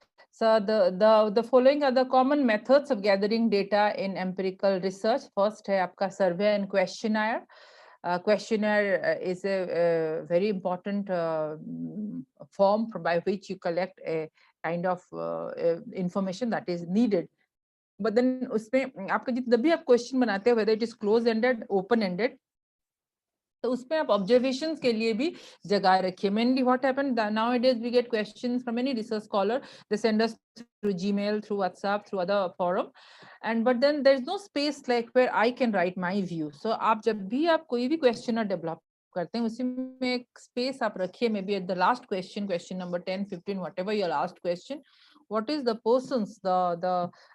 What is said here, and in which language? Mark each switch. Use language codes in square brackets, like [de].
[en] So the following are the common methods of gathering data in empirical research. First [hi] है आपका [en] survey and questionnaire. Questionnaire is a very important form by which you collect a kind of information that is needed. [hi] But then उसमें आपका जब भी आप question बनाते हैं, [en] whether it is close ended, open ended, [hi] तो उसमें आप ऑब्जर्वेशंस के लिए भी जगह रखिए. [en] Mainly what happened nowadays we get questions from any research scholar, they send us through Gmail, through WhatsApp, through other forum, and but then there's no space like where I can write my view. [hi] So आप जब भी आप कोई भी questionnaire develop करते हैं, उसी में एक स्पेस आप रखिए, [en] maybe at the last question, question number 10, 15, whatever your last question, what is the person's the